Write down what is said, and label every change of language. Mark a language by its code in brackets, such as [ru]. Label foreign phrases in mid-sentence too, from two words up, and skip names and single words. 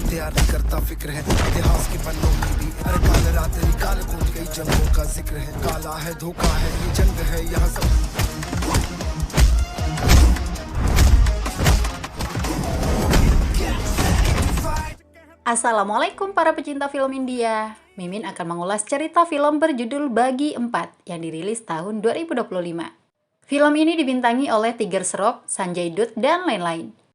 [hi] प्यार नहीं करता फिक्र है इतिहास के पन्नों में भी हर काल रात निकाल कूद गई जंगों का जिक्र है काला है धोखा है ये जंग है यहाँ सब [id] Assalamualaikum para pecinta film India. Mimin akan mengulas cerita film berjudul Bagi Empat yang dirilis tahun 2025. Film ini dibintangi oleh Tiger Shroff, Sanjay Dutt, dan lain-lain.